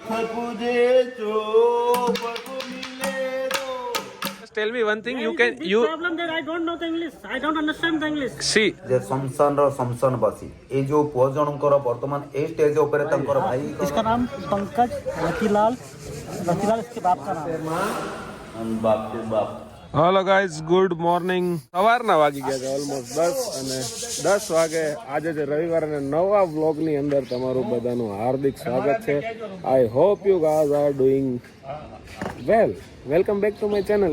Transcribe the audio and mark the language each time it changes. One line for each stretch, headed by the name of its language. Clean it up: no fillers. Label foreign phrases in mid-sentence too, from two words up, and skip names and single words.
English: Tell me one thing. You can you problem that I don't know the English. I don't understand the English. see.
Odia: ଯେ ଶମଶାନର ଶମଶାନବାସୀ ଏଇ ଯୋଉ ପୁଅ ଜଣଙ୍କର ବର୍ତ୍ତମାନ ଏଇ ଷ୍ଟେଜ ଉପରେ ତାଙ୍କର ଭାଇ
Hindi: इसका नाम पंकज रतिलाल इसके बाप का नाम है। बाप के बाप
English: Hello guys, good morning.
Gujarati: સવારના વાગી ગયા છે ઓલમોસ્ટ 10 અને 10 વાગે આજે છે રવિવાર અને નવા વ્લોગની અંદર તમારું બધાનું હાર્દિક સ્વાગત છે.
English: I hope you guys are doing well. Welcome back to my channel.